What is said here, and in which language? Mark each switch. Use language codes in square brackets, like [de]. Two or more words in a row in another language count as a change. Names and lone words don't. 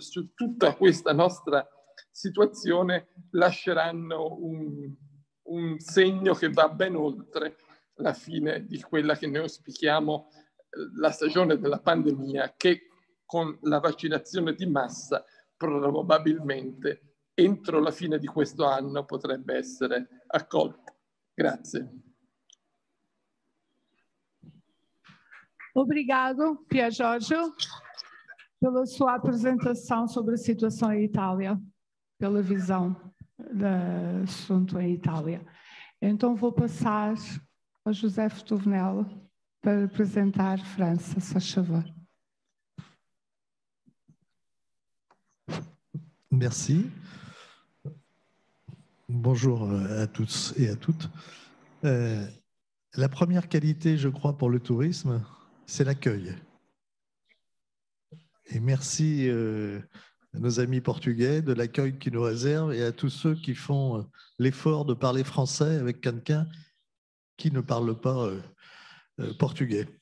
[it] su tutta questa nostra situazione lasceranno un segno che va ben oltre la fine di quella che noi auspichiamo, la stagione della pandemia, che con la vaccinazione di massa probabilmente entro la fine di questo anno potrebbe essere accolta. Grazie. [pt] Obrigado, Pier Giorgio, pela sua apresentação sobre a situação em Itália, pela visão do assunto em Itália. Então vou passar ao José Fitovenel para apresentar França, se faz favor. [fr] Merci. Bonjour à tous et à toutes. La première qualité, je crois, pour le tourisme, c'est l'accueil. Et merci à nos amis portugais de l'accueil qu'ils nous réservent et à tous ceux qui font l'effort de parler français avec quelqu'un qui ne parle pas portugais.